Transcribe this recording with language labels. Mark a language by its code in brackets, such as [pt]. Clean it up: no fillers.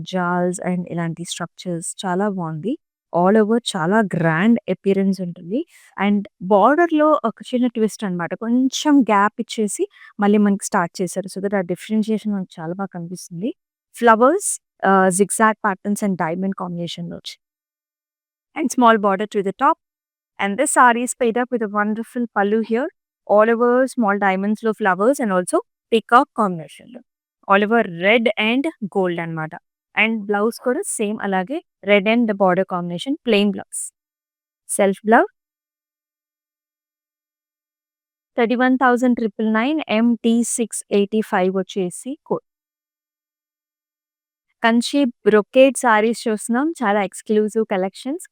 [te] జాల్స్ and ఇలాంటి structures చాలా బావుంది. ఆల్ ఓవర్ చాలా గ్రాండ్ అపియరెన్స్ ఉంటుంది. అండ్ బార్డర్‌లో ఒక చిన్న ట్విస్ట్ అన్నమాట. కొంచెం గ్యాప్ ఇచ్చేసి మళ్ళీ మనకి స్టార్ట్ చేశారు. సో దట్ ఆ డిఫరెన్షియేషన్ మనకు చాలా బాగా కనిపిస్తుంది. Flowers zigzag patterns and diamond కాంబినేషన్‌లో వచ్చాయి. And small border to the top. [en] And this saree is paid up with a wonderful pallu here. All over small diamonds లో flowers and also peacock combination లో. All over red and gold [te] అన్నమాట. And blouse కూడా same అలాగే red and border combination plain blouse. Self blouse 31,999 empty 685 వచ్చేసి code. Kanchi brocade saris చూస్తున్నాం. చాలా exclusive collections.